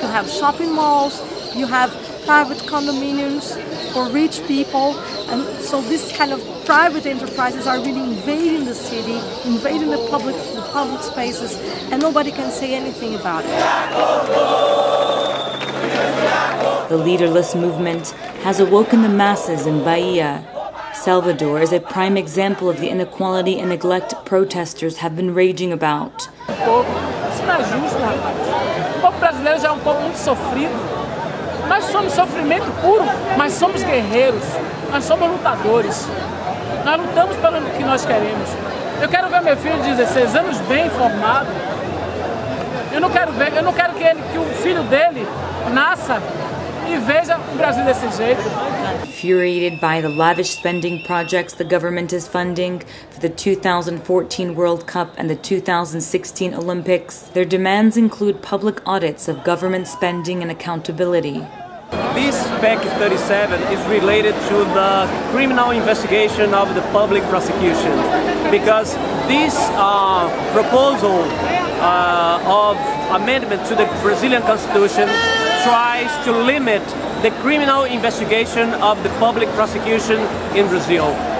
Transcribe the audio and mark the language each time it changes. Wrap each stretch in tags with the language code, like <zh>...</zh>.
<en>You have shopping malls, you have private condominiums for rich people, and so this kind of private enterprises are really invading the city, invading the public spaces, and nobody can say anything about it. The leaderless movement has awoken the masses in Bahia. Salvador is a prime example of the inequality and neglect protesters have been raging about.</en> <pt>Isso não é justo, rapaz. O povo brasileiro já é um povo muito sofrido. Nós somos sofrimento puro, mas somos guerreiros. Nós somos lutadores. Nós lutamos pelo que nós queremos. Eu quero ver meu filho de 16 anos bem formado. Eu não quero que o filho dele nasça e veja o Brasil desse jeito.</pt> <en>Infuriated by the lavish spending projects the government is funding for the 2014 World Cup and the 2016 Olympics, their demands include public audits of government spending and accountability. This PEC 37 is related to the criminal investigation of the public prosecution, because this proposal of amendment to the Brazilian Constitution tries to limit the criminal investigation of the public prosecution in Brazil.</en>